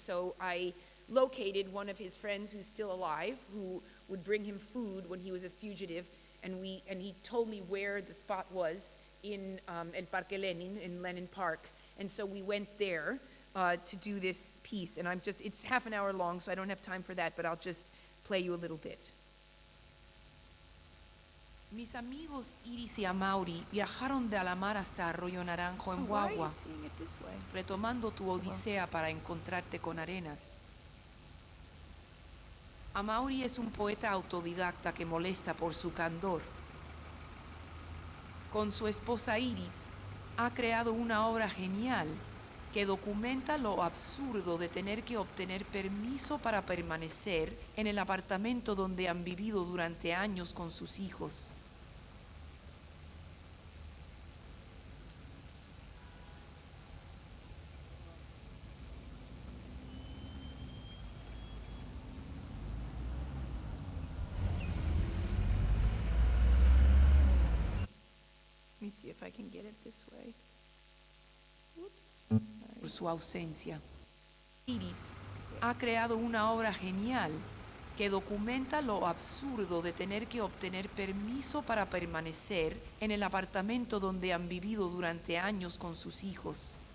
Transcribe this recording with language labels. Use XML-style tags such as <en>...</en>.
<en>So I located one of his friends who's still alive, who would bring him food when he was a fugitive, and he told me where the spot was in El Parque Lenin, in Lenin Park. And so we went there to do this piece, and it's half an hour long, so I don't have time for that, but I'll just play you a little bit.</en> <es>Mis amigos Iris y Amaury viajaron de Alamar hasta Arroyo Naranjo en guagua, retomando tu odisea para encontrarte con Arenas. Amaury es un poeta autodidacta que molesta por su candor. Con su esposa Iris ha creado una obra genial que documenta lo absurdo de tener que obtener permiso para permanecer en el apartamento donde han vivido durante años con sus hijos.</es> <en>Let me see if I can get it this way.</en> <es>Oops. Por su ausencia. Iris ha creado una obra genial que documenta lo absurdo de tener que obtener permiso para permanecer en el apartamento donde han vivido durante años con sus hijos.</es>